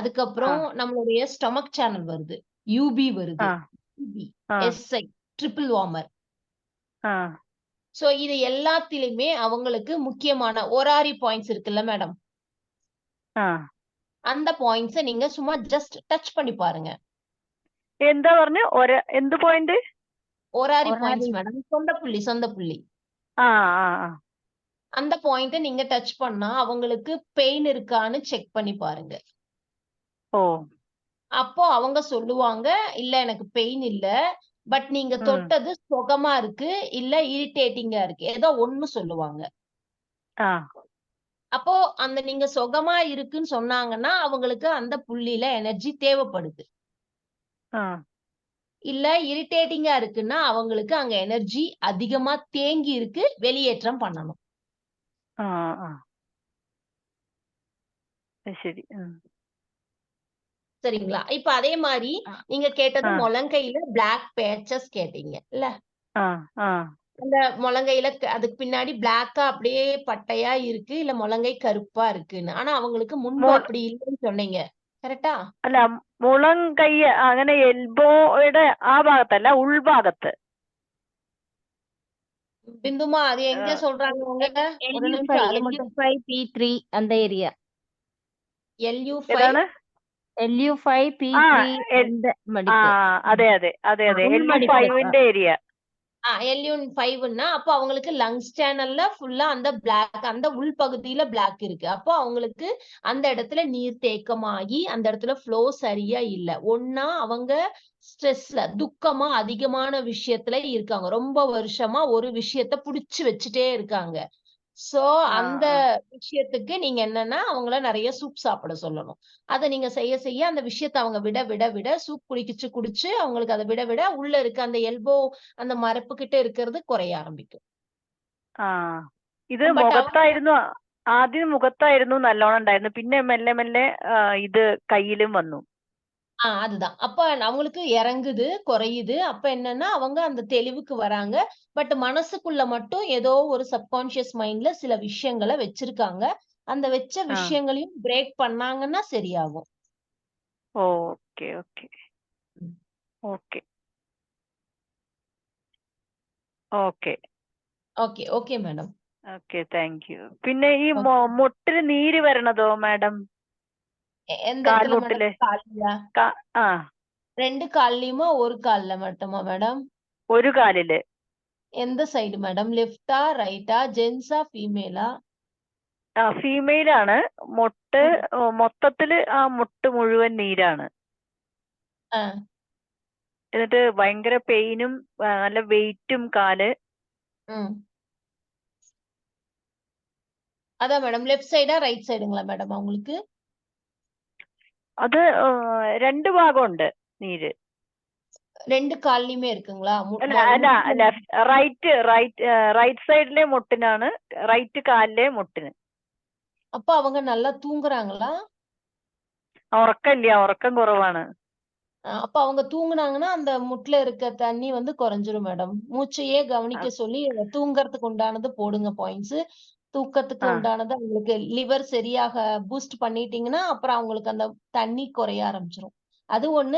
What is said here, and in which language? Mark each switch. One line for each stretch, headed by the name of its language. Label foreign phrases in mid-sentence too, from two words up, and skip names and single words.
Tamil: அதுக்கப்புறம் நம்மளுடைய ஸ்டொமக் சேனல் வருது. யூபி வருது. ആ பிபி, ആ எஸ்ஐ,
English: triple warmer. ആ
Tamil: சோ இது எல்லாத்திலுமே அவங்களுக்கு முக்கியமான ஒராரி பாயிண்ட்ஸ் இருக்குல்ல மேடம். ആ அந்த பாயிண்ட்ஸ நீங்க சும்மா
English: just touch
Tamil: பண்ணி பாருங்க.
Malayalam: എന്താ പറഞ്ഞ്? എന്ത് പോയിന്റ്?
Tamil: ஒராரி பாயிண்ட்ஸ் மேடம். சொந்த புள்ளி. ആ ആ ആ அந்த பாயிண்ட்ட நீங்க டச் பண்ணா அவங்களுக்கு பெயின் இருக்கான்னு செக் பண்ணி பாருங்க. ഓ அப்போ அவங்க சொல்லுவாங்க, இல்ல எனக்கு பெயின் இல்ல. பட் நீங்க ம் தொட்டது சுகமா இருக்கு, இல்ல இரிட்டேட்டிங்கா இருக்கு. ஏதோ ஒண்ணு சொல்லுவாங்க. ആ அப்போ அந்த நீங்க சுகமா இருக்குன்னு சொன்னாங்கன்னா, அவங்களுக்கு அந்த புள்ளியில எனர்ஜி தேவைப்படுது. ആ இல்ல இரிட்டேட்டிங்கா இருக்குன்னா, அவங்களுக்கு அங்க எனர்ஜி அதிகமா தேங்கி இருக்கு, வெளியேற்றம் பண்ணணும்.
Malayalam: ആ ആ ശരി.
Tamil: சரிங்களா? இப்ப அதே மாரி ആ நீங்க கேட்டது ആ முழங்கையில
English: black patches
Tamil: கேட்டீங்க இல்ல? ആ ആ அந்த முழங்கையில அதுக்கு பின்னாடி பிளாக்கா அப்படியே பட்டையா இருக்கு, இல்ல முழங்கை கருப்பா இருக்குன்னு. ஆனா அவங்களுக்கு முன்பு മു- அப்படி இல்லன்னு சொன்னீங்க. கரெக்ட்டா?
Malayalam: അല്ല, മുളം കൈ അങ്ങനെ എൽബോയുടെ ആ ഭാഗത്തല്ല, ഉൾഭാഗത്ത്.
Tamil: பிந்துமா அது எங்க சொல்றாங்க அவங்க? ஒரு நிமிஷம் அது மட்டும். LU5 P3 அந்த ஏரியா. LU5
Malayalam: ഏതാണ്?
Tamil: LU5 ആ P3 എൽ- அந்த ആ மடிப்பு.
Malayalam: അതെ അതെ അതെ അതെ,
Tamil: உள்மடிப்பு.
Malayalam: LU5ന്റെ ഏരിയ.
Tamil: LU5ன்னா அப்போ அவங்களுக்கு
English: lungs channel
Tamil: ஃபுல்லா அந்த பிளாக், அந்த உள்பகுதியில பிளாக் இருக்கு. அப்போ அவங்களுக்கு அந்த இடத்துல நீர் தேக்கமாகி அந்த இடத்துல ஃப்ளோ சரியா இல்ல. ஒண்ணா அவங்க ஸ்ட்ரெஸ்ல, துக்கமா அதிகமான விஷயத்துல இருக்காங்க. ரொம்ப வருஷமா ஒரு விஷயத்த புடிச்சு வச்சுட்டே இருக்காங்க. சோ ആ அந்த ആ விஷயத்துக்கு நீங்க என்னன்னா, அவங்கள நெறைய சூப் சாப்பிட சொல்லணும். அத நீங்க செய்ய அந்த விஷயத்த அவங்க விட சூப் குடிச்சு அவங்களுக்கு அத விட உள்ள இருக்க அந்த எல்போ, அந்த மரப்பு கிட்ட இருக்கிறது குறைய ஆரம்பிக்கும்.
Malayalam: ആ ഇത്
Tamil: பட்
Malayalam: മുഖത്തായിരുന്നു. ആദ്യം മുഖത്തായിരുന്നു നല്ലോണം ഉണ്ടായിരുന്നു, പിന്നെ മെല്ലെ മെല്ലെ ഇത് കയ്യിലും വന്നു.
Tamil: அதுதான். அப்ப அவங்களுக்கு இறங்குது, குறையுது. அப்ப என்னன்னா, அவங்க அந்த தெளிவுக்கு வராங்க. பட் மனசுக்குள்ள மட்டும் ஏதோ ஒரு
English: subconscious mind
Tamil: சில விஷயங்கள வச்சிருக்காங்க. அந்த வச்ச ആ விஷயங்களையும் பிரேக் பண்ணாங்கன்னா சரியாகும்.
English: okay okay okay okay okay, okay madam.
Malayalam: ഓക്കെ,
English: thank you.
Malayalam: പിന്നെ ഈ
Tamil: ஓகே.
Malayalam: മുട്ടില് നീര് വരണതോ മാഡം?
Tamil: எந்த இடத்துல மேடம்?
Malayalam: കാൽമുട്ടില്.
Tamil: கால்லையா? ആ 2 கால்லயுமா? 1 கால்ல மட்டுமா மேடம்?
Malayalam: ഒരു കാലില്.
Tamil: எந்த சைடு மேடம்? லெஃப்ட்டா? ரைட்டா? ஜென்ஸா? ஃபீமேலா?
Malayalam: ഫീമെയിൽ ആണ്. മുട്ട് മൊത്തത്തില് ആ മുട്ട് മുഴുവൻ നീരാണ്. ஆ. എന്നിട്ട് ഭയങ്കര പെയിനും നല്ല വെയിറ്റും കാല്.
Tamil: ம். அதான் மேடம்.
English: left side? right side
Tamil: மேடம் அவங்களுக்கு?
Malayalam: അത് രണ്ട് ഭാഗമുണ്ട് നീര്.
Tamil: 2 கால்லயுமே இருக்குங்களா?
English: right side
Malayalam: മുട്ടിനാണ്, റൈറ്റ് കാലിലെ മുട്ടിന്.
Tamil: அப்ப அவங்க நல்லா தூங்குறாங்களா?
Malayalam: ഉറക്കമില്ല, ഉറക്കം കുറവാണ്.
Tamil: அப்ப அவங்க தூங்குனாங்கன்னா அந்த முட்ல இருக்க தண்ணி வந்து குறைஞ்சிரும் மேடம். மூச்சையே கவனிக்க சொல்லி தூங்கறதுக்கு உண்டானது போடுங்க பாயிண்ட்ஸ். தூக்கத்துக்கு உண்டானது அவங்களுக்கு லிவர் சரியாக பூஸ்ட் பண்ணிட்டீங்கன்னா அப்புறம் அவங்களுக்கு அந்த தண்ணி குறைய ஆரம்பிச்சிரும். அது ஒண்ணு.